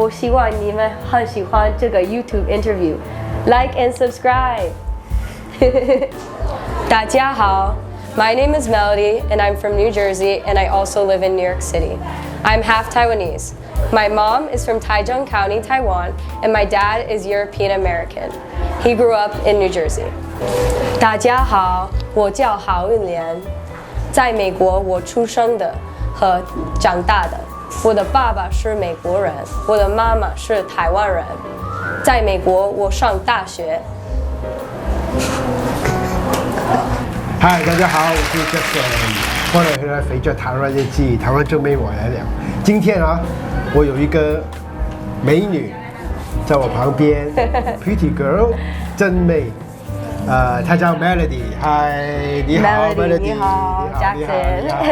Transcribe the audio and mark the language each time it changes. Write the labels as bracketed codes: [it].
[zh] 我希望你们很喜欢这个 [en] YouTube interview. Like and subscribe. [zh] 大家好, [en] my name is Melody and I'm from New Jersey and I also live in New York City. I'm half Taiwanese. My mom is from Taichung County, Taiwan, and my dad is European American. He grew up in New Jersey. [zh] 大家好，我叫郝运莲，在美国我出生的和长大的。我的爸爸是美国人，我的妈妈是台湾人。在美国我上大学。嗨，大家好，我是 Jack， 欢迎回来肥Jack台湾日记，台湾正妹我来了。今天啊，我有一个美女在我旁边， [en] Pretty Girl， [zh] 真美。她叫 Melody， 嗨，你好 Melody， 你好 Jackson，